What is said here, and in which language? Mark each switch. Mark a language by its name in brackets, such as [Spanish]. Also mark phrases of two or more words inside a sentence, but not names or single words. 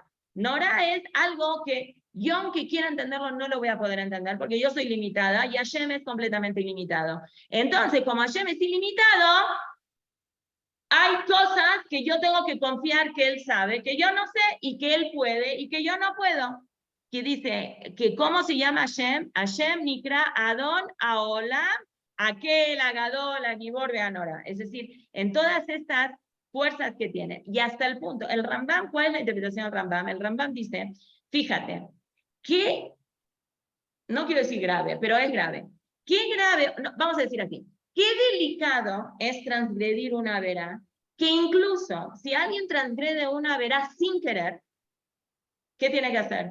[Spanish] Nora es algo que yo, aunque quiera entenderlo, no lo voy a poder entender porque yo soy limitada y Hashem es completamente ilimitado. Entonces, como Hashem es ilimitado, hay cosas que yo tengo que confiar que Él sabe, que yo no sé y que Él puede y que yo no puedo. Que dice, que ¿cómo se llama Hashem? [Hebrew] Hashem Nikra Adon Aolam Aquel Agadol Agibor Beanora. [Spanish] Es decir, en todas estas fuerzas que tiene. Y hasta el punto, el Rambam, ¿cuál es la interpretación del Rambam? El Rambam dice, fíjate, que, no quiero decir grave, pero es grave. Qué grave, no, vamos a decir así, qué delicado es transgredir una verá, que incluso si alguien transgrede una verá sin querer, ¿qué tiene que hacer?